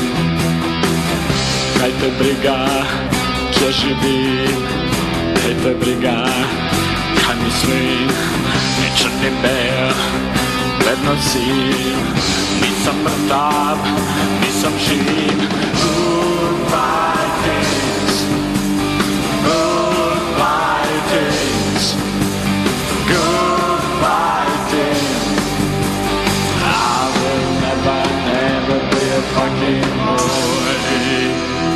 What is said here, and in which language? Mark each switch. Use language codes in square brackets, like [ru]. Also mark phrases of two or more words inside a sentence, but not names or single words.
[hr] Kaj te briga, gdje živim, kaj te briga, kaj mislim, ničem ni bel, vedno zim. Nisam mrtav, nisam živ. [en] Goodbye things, goodbye things, goodbye things. I will never, never be a fucking boy.